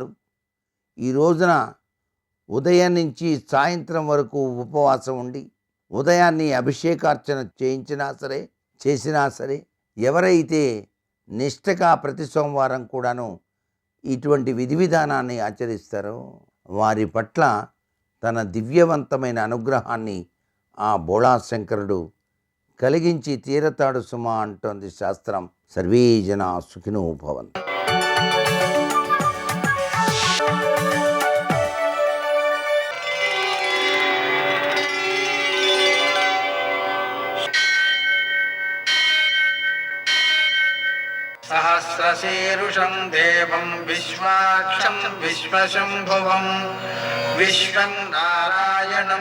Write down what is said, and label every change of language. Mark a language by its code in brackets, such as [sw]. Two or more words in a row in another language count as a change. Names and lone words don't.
[te] ఈ రోజున ఉదయం నుంచి సాయంత్రం వరకు ఉపవాసం ఉండి ఉదయాన్ని అభిషేకార్చన చేసినా సరే ఎవరైతే నిష్ఠగా ప్రతి సోమవారం కూడాను ఇటువంటి విధి విధానాన్ని ఆచరిస్తారో వారి పట్ల తన దివ్యవంతమైన అనుగ్రహాన్ని ఆ బోళాశంకరుడు కలిగించి తీరతాడు సుమా అంటోంది శాస్త్రం. [sa] సర్వే జనా సుఖినో భవంతు. सहस्रशीर्षं देवं विश्वाक्षं विश्वशम्भुवं विश्वं नारायणं